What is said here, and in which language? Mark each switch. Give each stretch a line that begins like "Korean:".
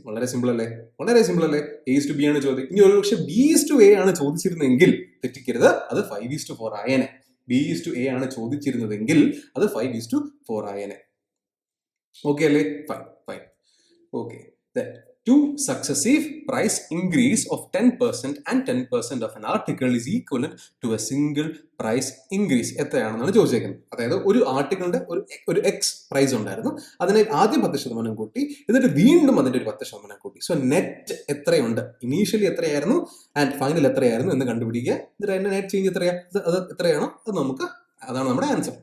Malayalam: വളരെ സിമ്പിൾ അല്ലേ, വളരെ സിമ്പിൾ അല്ലേ. എ ഈസ് ടു ബി ആണ് ചോദ്യം. ഇനി ഒരു പക്ഷെ ബി ഈസ് ടു എ ആണ് ചോദിച്ചിരുന്നെങ്കിൽ തെറ്റിക്കരുത്, അത് 5:4 ആയേനെ. ബി ഈസ് ടു എ ആണ് ചോദിച്ചിരുന്നതെങ്കിൽ അത് 5:4 ആയേനെ. ഓക്കെ അല്ലേ, fine.
English: Okay, two successive price increase of 10% and 10% of an article is equivalent to a single price increase.
Malayalam: എത്രയാണെന്നാണ് ചോദിച്ചേക്കുന്നത്. അതായത് ഒരു ആർട്ടിക്കിളിന്റെ ഒരു എക്സ് പ്രൈസ് ഉണ്ടായിരുന്നു, അതിനെ ആദ്യം 10% കൂട്ടി, എന്നിട്ട് വീണ്ടും അതിന്റെ ഒരു 10% കൂട്ടി. സോ നെറ്റ് എത്രയുണ്ട്, ഇനീഷ്യലി എത്രയായിരുന്നു ആൻഡ് ഫൈനൽ എത്രയായിരുന്നു എന്ന് കണ്ടുപിടിക്കുക. എന്നിട്ട് അതിന്റെ നെറ്റ് ചേഞ്ച് അത് എത്രയാണോ അത് നമുക്ക്, അതാണ് നമ്മുടെ ആൻസർ.